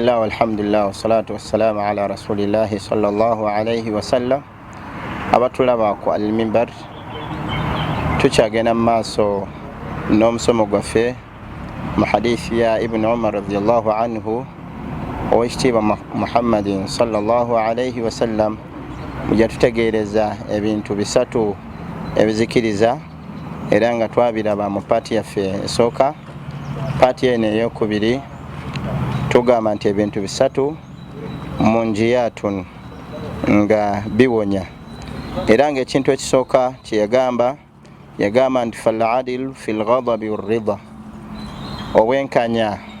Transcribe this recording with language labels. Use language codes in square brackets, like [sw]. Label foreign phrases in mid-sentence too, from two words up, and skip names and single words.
[ar] بسم الله والحمد لله والصلاة والسلام على رسول الله صلى الله عليه وسلم. [lg] Abatulaba ku al-mimbar tukyagenda maaso n'omusomo gwaffe mu hadithi ya Ibn Umar [ar] رضي الله عنه [lg] owekitiibwa Muhammadin [ar] صلى الله عليه وسلم [lg] yatutegeereza ebintu bisatu ebizikiriza era nga twabiraba mu paati yaffe esooka. Paati eno eyokubiri tugamba nti ebintu bisatu munjiyatun nga biwonya era nga ekintu ekisooka kyeyagamba nti [ar] فالعدل في الغضب والرضا, [lg] obwenkanya.